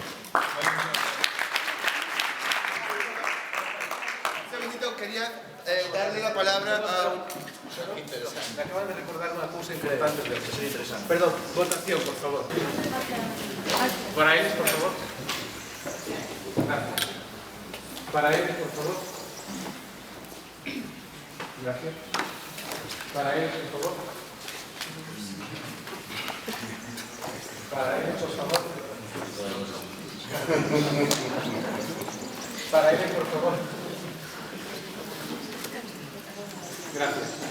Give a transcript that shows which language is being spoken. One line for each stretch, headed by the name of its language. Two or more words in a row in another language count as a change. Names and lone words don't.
Spanish: Un segundito, quería darle la palabra a... Me acaban de recordar
Galician: unha cousa importante.
Spanish: Perdón, votación, por favor. Para eles, por favor. Gracias. Para eles, por favor. Gracias. Para él, por favor. Para él, por favor. Para él, por favor. Gracias.